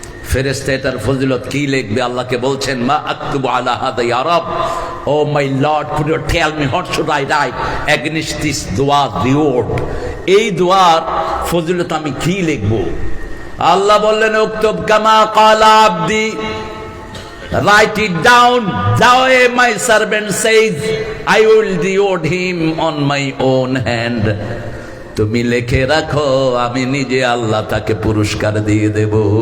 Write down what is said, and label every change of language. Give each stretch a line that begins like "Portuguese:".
Bangla: ফেরেশতা এটার ফজিলত কি লিখবে? আল্লাহকে বলছেন
Arabic: মা আকতুবু আলা হাদা ইয়া রব,
English: Oh my lord, could you tell me what should I write against this দোয়া reward.
Bangla: এই দোয়ার ফজিলত আমি কি লিখব? আল্লাহ বললেন
Arabic: উকতুব কামা ক্বালা আবদি,
English: write it down. Thou my servant says I will reward him on my own hand.
Bangla: তুমি লিখে রাখো, আমি নিজে আল্লাহ তাকে পুরস্কার দিয়ে দেব।